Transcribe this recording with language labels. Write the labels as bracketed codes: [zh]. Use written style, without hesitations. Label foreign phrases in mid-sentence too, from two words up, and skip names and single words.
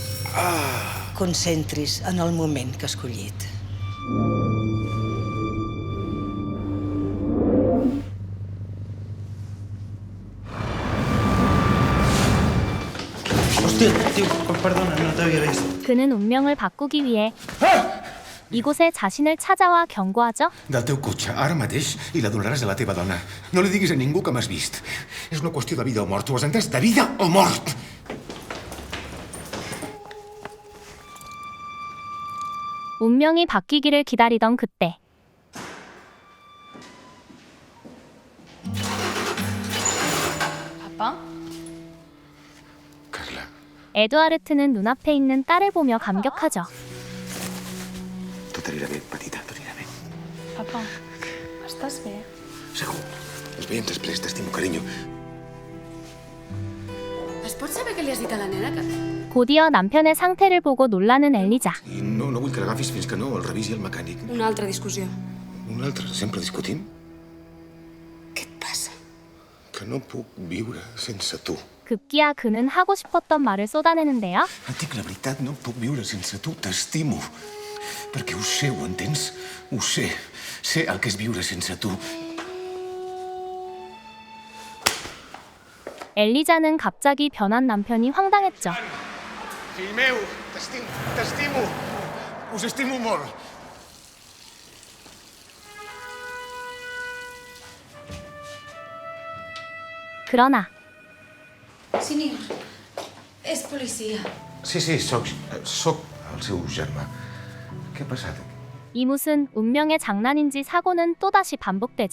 [ca] Concentris en el moment que ha escollit. Hòstia, tio, perdona, no t'havia vist. [ko] 그는 운명을 바꾸기 위해 이곳에 자신을 찾아와 경고하죠. [ca] Del teu cotxe, ara mateix, i la donaràs a la teva dona. No li diguis a ningú que m'has vist. És una qüestió de vida o mort, ho has entès? De vida o mort! [ko] 운명이 바뀌기를 기다리던 그때 [ca] Papa? Carla, [ko] 에드와르트는 눈앞에 있는 딸을 보며 감격하죠. [ca] tot anirà bé, petita, tot anirà bé. Papa, estàs bé? Segur. Ens veiem després, t'estimo, carinyo. Es pot saber què li has dit a la nena? Que... [ko] 곧이어 남편의 상태를 보고 놀라는 엘리자. [ca] I no vull que l'agafis fins que no el revisi el mecànic. Una altra discussió. Un altre, sempre discutim? Què et passa? Que no puc viure sense tu. [ko] 급기야 그는 하고 싶었던 말을 쏟아내는데요. [ca] Et dic la veritat, no puc viure sense tu, t'estimo. Perquè ho sé, ho entens? Ho sé. Sé el que és viure sense tu. [ko] 엘리자는 갑자기 변한 남편이 황당했죠. [ca] Fill meu, t'estimo. Us estimo molt. [ko] 그러나 [ca] Senyor, és policia. Sí, sóc el seu germà. Què ha passat? [ko] 이무슨 운명의 장난인지 사고는 또다시 반복되죠.